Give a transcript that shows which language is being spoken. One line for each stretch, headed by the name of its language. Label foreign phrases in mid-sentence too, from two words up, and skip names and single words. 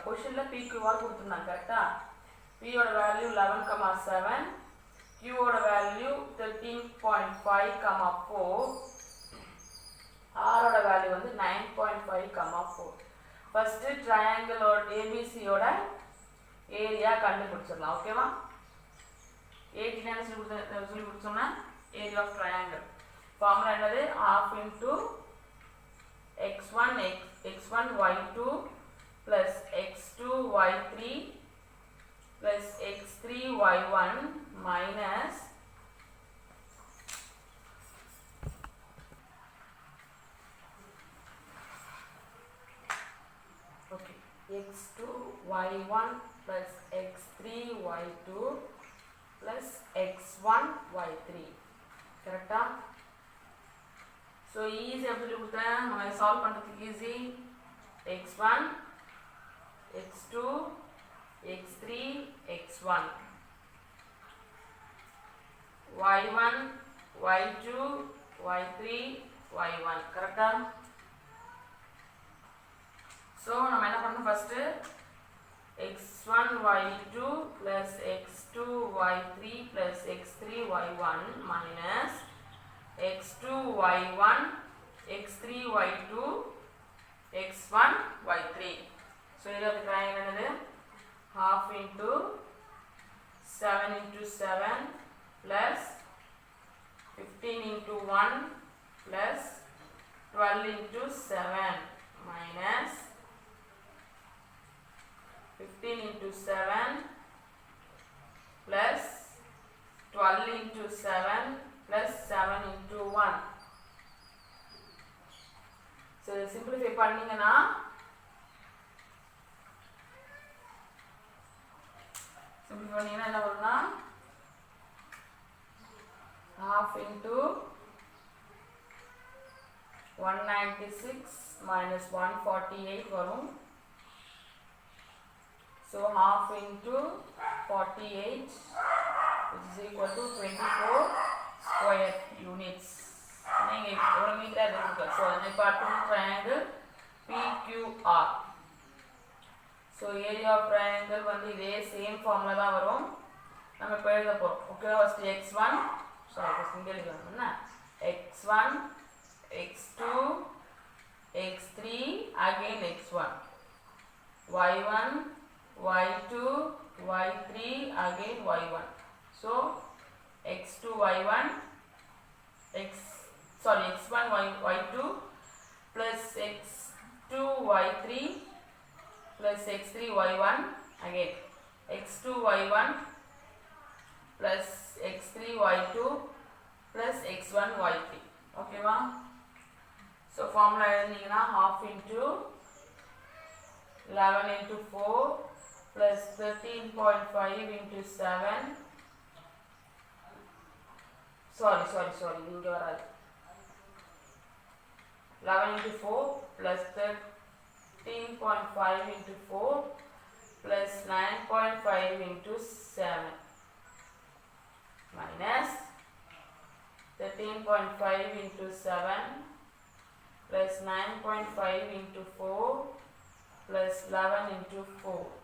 Tamil: கொஸ்டினில் பிக்யூஆர் கொடுத்துருந்தாங்க கரெக்டா. பியோட வேல்யூ 11,7, கியூவோட வேல்யூ 13.5,4, ஆரோட வேல்யூ வந்து 9.5,4. ஃபர்ஸ்ட் ட்ரையாங்கிளோட ஏபிசியோட ஏரியா கண்டுபிடிச்சிடலாம். ஓகேவா. 89 சொல்லி கொடுத்தோம்னா
English: area of triangle formula
Tamil: என்னது,
English: half into x1 y2 plus x2 y3 plus x3 y1 minus x2 y1 plus x3 y2 plus x1 y3 கரெக்டா. so easy
Tamil: எப்படி கொடுத்தேன், நம்ம சால்வ் பண்ணுறதுக்கு ஈஸி.
English: x1 x2 x3 x1 y1 y2 y3 y1 கரெக்டா.
Tamil: ஸோ நம்ம என்ன பண்ணணும், ஃபஸ்ட்டு
English: x1 y2 plus x2 y3 plus x3 y1 minus x2 y1 x3 y2 x1 y3. ஸோ
Tamil: இதில் அப்படி ட்ரையாங்கிள் என்னது,
English: half into 7 into 7 plus 15 into 1 plus 12 into 7 minus 15 into 7 plus 12 into 7 plus 7 into 1. So simplify
Tamil: பண்ணீங்கன்னா என்ன வரும்னா
English: half into 196 minus 148
Tamil: வரும்.
English: So half into 48 which is equal to 24 square units.
Tamil: நீங்கள் எவ்வளோ மீட்டர் இருக்கு. ஸோ அதை பார்க்கணும் ட்ரையாங்கிள் PQR.
English: so area of triangle
Tamil: வந்து இதே சேம் ஃபார்மில் தான் வரும். நம்ம இப்போ எழுத போகிறோம்.
English: okay, first x1
Tamil: இங்கே எழுதணும் என்ன,
English: x1 x2 x3 again x1 y1 y2 y3 again y1. So x2 y1 x1 y2 plus x2 y3 plus x3 y1 again x2 y1 plus x3 y2 plus x1 y3. Okay va. So formula எழுதினீங்கன்னா half into 11 into 4 plus 13.5 into 7. Sorry,
Tamil: இங்க வராது.
English: 11 into 4 plus 13.5 into 4 plus 9.5 into 7 minus 13.5 into 7 plus 9.5 into 4 plus 11 into 4.